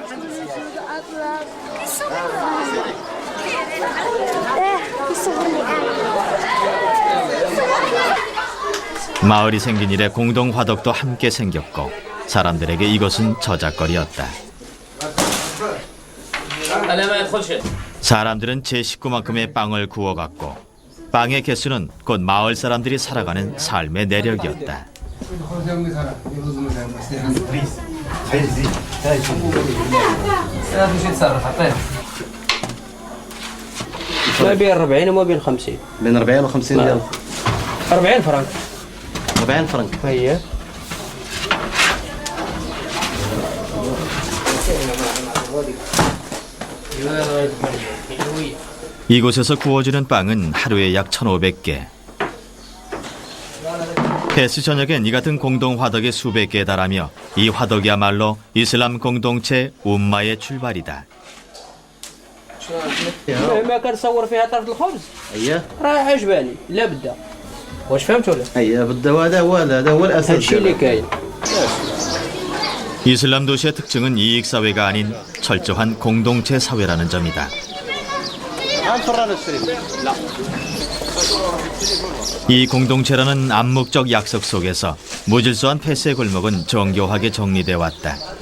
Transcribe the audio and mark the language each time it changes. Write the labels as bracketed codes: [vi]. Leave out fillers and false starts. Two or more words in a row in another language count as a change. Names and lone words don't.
[ko] 마을이 생긴 이래 공동 화덕도 함께 생겼고 사람들에게 이것은 저작거리였다. 사람들은 제 식구만큼의 빵을 구워갔고 빵의 개수는 곧 마을 사람들이 살아가는 삶의 내력이었다. [ar] ما بين 40 وما بين 50 بين 40 و 50 ريال 40 فرنك 40 فرنك هي [ko] 이곳에서 구워지는 빵은 하루에 약 1,500개. 페스 전역엔 이 같은 공동 화덕이 수백 개에 달하며 이 화덕이야말로 이슬람 공동체 움마의 출발이다. [ar] ما كان تصور فيها طرف الخبز اييه رايح عجباني لا بدا واش فهمت ولا اييه بده هذا هو الاساس هادشي اللي كاين [ko] 이슬람 도시의 특징은 이익 사회가 아닌 철저한 공동체 사회라는 점이다. 이 공동체라는 암묵적 약속 속에서 무질서한 페스의 골목은 정교하게 정리돼 왔다.